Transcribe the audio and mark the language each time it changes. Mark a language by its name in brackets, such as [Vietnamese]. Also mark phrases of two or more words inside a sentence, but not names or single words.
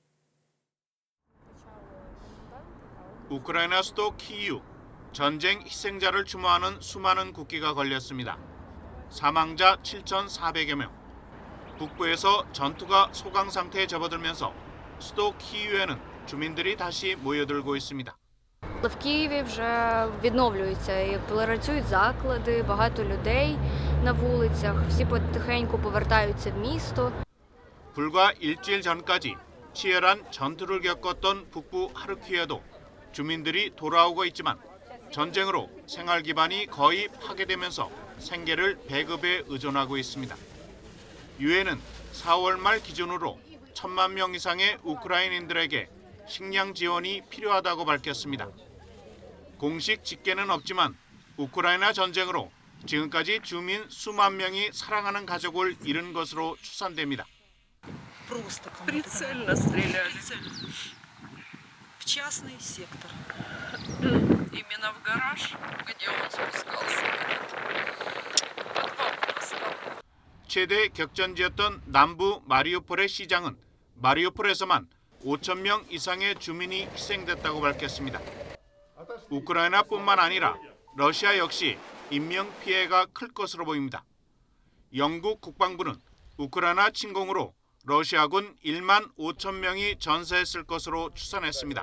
[Korean] 우크라이나 수도 키이우, 전쟁 희생자를 추모하는 수많은 국기가 걸렸습니다. 사망자 7,400여 명. 북부에서 전투가 소강 상태에 접어들면서 수도 키이우에는 주민들이 다시 모여들고 있습니다. [Ukrainian] В Києві вже відновлюються і працюють заклади, багато людей на вулицях, всі потихеньку повертаються в місто. [Korean] 불과 일주일 전까지 치열한 전투를 겪었던 북부 하르키우에도 주민들이 돌아오고 있지만 전쟁으로 생활 기반이 거의 파괴되면서 생계를 배급에 의존하고 있습니다. 유엔은 4월 말 기준으로 1,000만 명 이상의 우크라이나인들에게 식량 지원이 필요하다고 밝혔습니다. 공식 집계는 없지만 우크라이나 전쟁으로 지금까지 주민 수만 명이 사랑하는 가족을 잃은 것으로 추산됩니다. [Russian] Прицельно стреляли. В частный сектор. Именно в гараж, где он спускался. Подвал поставил. [Korean] 최대 격전지였던 남부 마리우폴의 시장은 마리우폴에서만 5,000명 이상의 주민이 희생됐다고 밝혔습니다. 우크라이나뿐만 아니라 러시아 역시 인명 피해가 클 것으로 보입니다. 영국 국방부는 우크라이나 침공으로 러시아군 1만 5천 명이 전사했을 것으로 추산했습니다.